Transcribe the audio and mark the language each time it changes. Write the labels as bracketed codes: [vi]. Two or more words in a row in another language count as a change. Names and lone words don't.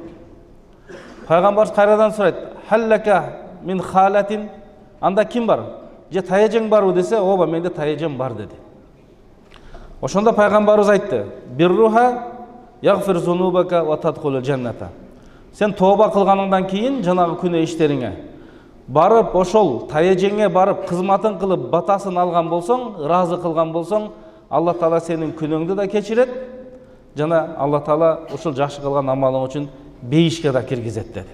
[ky] Пайгамбарыбыз кайрадан сурайт: [ar] "هل لك من خالة?" [ky] Анда ким бар? Же таяжең барбы десе, "Ооба, менде таяжем бар" деди. Ошондо пайгамбарыбыз айтты: [ar] "برها يغفر ذنوبك وتدخل الجنة." [ky] Сен тооба кылганыңдан кийин жанагы күнөө иштериңе барып, ошол таяжеңе барып, кызматын кылып, батасын алган болсоң, ыраазы кылган болсоң, Алла Таала сенин күнөөңдү да кечирет, жана Алла Таала ушул жакшы кылган амалың үчүн бейишке да киргизет деди.